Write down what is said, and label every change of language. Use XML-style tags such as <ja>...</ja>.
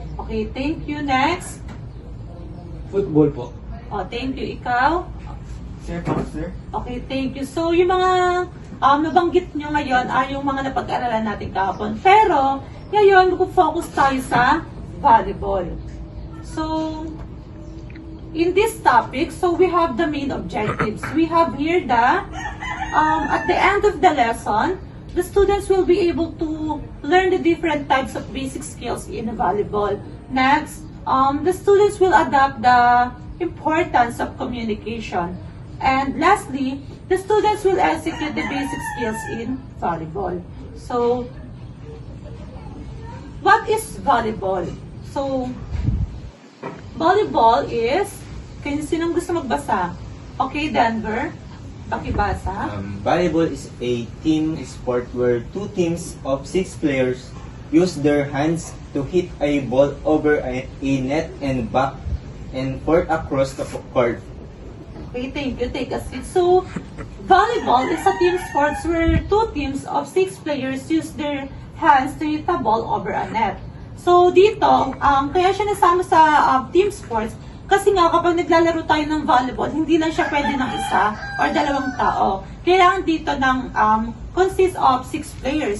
<en>Okay, thank you. Next?</en> <tl>Football po.</tl> <en>Oh, thank you. Ikaw? Sir, sir. Okay, thank you.</en> <tl>So, yung mga nabanggit nyo ngayon ay yung mga napag-aralan natin kahapon. Pero, ngayon, mag-focus tayo sa volleyball.</tl> <en>So, in this topic, so we have the main objectives. We have here the, at the end of the lesson, the students will be able to learn the different types of basic skills in volleyball. Next, the students will adapt the importance of communication. And lastly, the students will execute the basic skills in volleyball. So, what is volleyball? So, volleyball is,</en> <tl>sinong gusto magbasa? Okay, Denver, pakibasa.</tl> <en>Volleyball is a team sport where two teams of 6 players use their hands to hit a ball over a net and back and forth across the court. Okay, thank you. Take a seat. So, volleyball is a team sports where two teams of 6 players use their hands to hit a ball over a net.</en> <tl>So, dito, kaya siya nasama sa team sports kasi nga kapag naglalaro tayo ng volleyball, hindi lang siya pwede ng isa or dalawang tao. Kailangan dito ng</tl> <en>consists of 6 players.</en>